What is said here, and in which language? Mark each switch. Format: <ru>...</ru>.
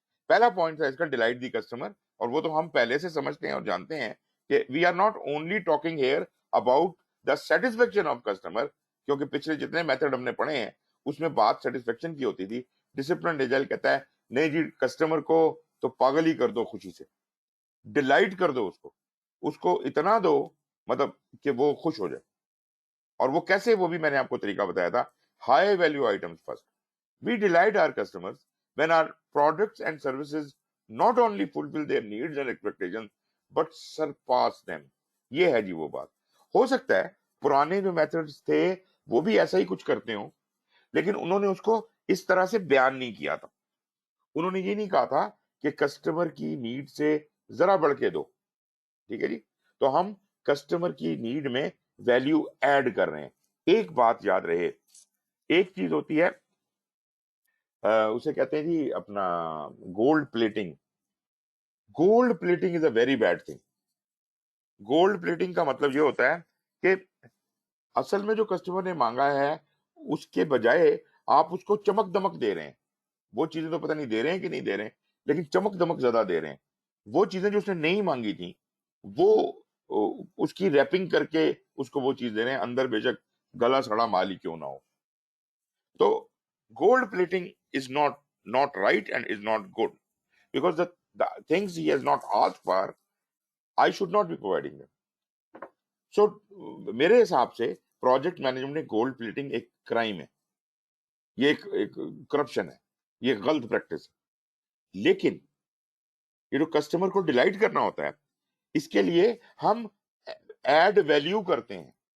<ur>پہلا پوائنٹ ہے اس کا ڈیلائٹ دی کسٹمر, اور وہ تو ہم پہلے سے سمجھتے ہیں اور جانتے ہیں کہ</ur> <en>we are not only talking here about the satisfaction of customer,</en> <ur>کیونکہ پچھلے جتنے میتھڈ ہم نے پڑھے ہیں اس میں بات سیٹسفیکشن کی ہوتی تھی. ڈسپلن ایجائل کہتا ہے نہیں جی, کسٹمر کو تو پاگل ہی کر دو, خوشی سے ڈیلائٹ کر دو, اس کو اتنا دو مطلب کہ وہ خوش ہو جائے. اور وہ کیسے, وہ بھی میں نے آپ کو طریقہ بتایا تھا.</ur> <en>High value items first. We delight our customers when our products and services not only fulfill their needs and expectations but surpass them.</en> <ur>یہ ہے جی وہ بات. ہو سکتا ہے پرانے جو میتھڈز تھے وہ بھی ایسا ہی کچھ کرتے ہوں, لیکن انہوں نے اس کو اس طرح سے بیان نہیں کیا تھا. انہوں نے یہ نہیں کہا تھا کہ کسٹمر کی نیڈ سے ذرا بڑھ کے دو. ٹھیک ہے جی, تو ہم کسٹمر کی نیڈ میں ویلیو ایڈ کر رہے ہیں. ایک بات یاد رہے, ایک چیز ہوتی ہے اسے کہتے ہیں جی اپنا gold plating.</ur> <en>Gold plating is a very bad thing.</en> <ur>Gold plating کا مطلب یہ ہوتا ہے کہ اصل میں جو کسٹمر نے مانگا ہے اس کے بجائے آپ اس کو چمک دمک دے رہے ہیں. وہ چیزیں تو پتہ نہیں دے رہے ہیں کہ نہیں دے رہے ہیں, لیکن چمک دمک زیادہ دے رہے ہیں. وہ چیزیں جو اس نے نہیں مانگی تھیں وہ اس کی ریپنگ کر کے اس کو وہ چیز دے رہے ہیں, اندر بے شک گلا سڑا مال ہی کیوں نہ ہو.</ur> <en>تو gold plating is not right and is not good, because the things he has not asked for, I should not be providing them.</en> <ur>So میرے حساب سے پروجیکٹ مینجمنٹ میں گولڈ پلیٹنگ ایک کرائم ہے, یہ ایک کرپشن ہے, یہ غلط پریکٹس ہے. لیکن یہ جو کسٹمر کو ڈیلائٹ کرنا ہوتا ہے اس کے لیے ہم ایڈ ویلیو کرتے ہیں.</ur>